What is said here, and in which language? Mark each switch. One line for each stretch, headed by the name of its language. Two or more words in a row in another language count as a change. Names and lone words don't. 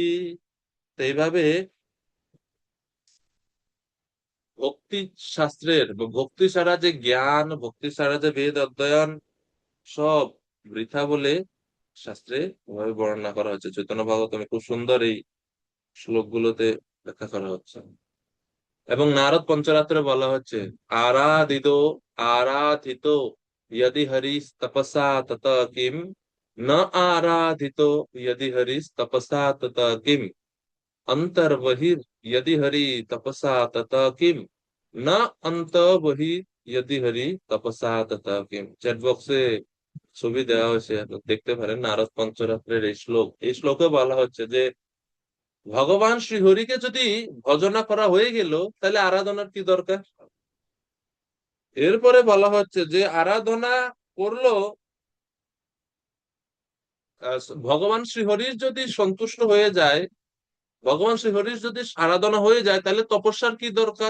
Bangla: তো এইভাবে ভক্তি শাস্ত্রের বা ভক্তি ছাড়া যে জ্ঞান, ভক্তি ছাড়া যে বেদ অধ্যয়ন, সব বৃথা বলে শাস্ত্রে এভাবে বর্ণনা করা হচ্ছে। চৈতন্য ভাগবতমে খুব সুন্দর এই শ্লোকগুলোতে ব্যাখ্যা করা হচ্ছে। এবং নারদ পঞ্চরাত্রে বলা হচ্ছে
Sanskrit: আরাধিত আরাধিত यदि हरिस तपसा तत किम, न आराधितो यदि हरिस तपसा तत किम, अंतर बहिर यदि हरि तपसा तत किम, न अंत बहिर यदि हरि तपसा तत किम।
Bangla: চ্যাট বক্সে ছবি দেওয়া হয়েছে, আপনি দেখতে পারেন নারদ পঞ্চরাত্রের এই শ্লোক। এই শ্লোকে বলা হচ্ছে যে ভগবান শ্রীহরিকে যদি ভজনা করা হয়ে গেল তাহলে আরাধনার কি দরকার। এরপরে বলা হচ্ছে যে আরাধনা করলো ভগবান শ্রীহরির যদি সন্তুষ্ট হয়ে যায়, ভগবান শ্রীহরির যদি আরাধনা হয়ে যায়, তাহলে তপস্যার কি দরকার।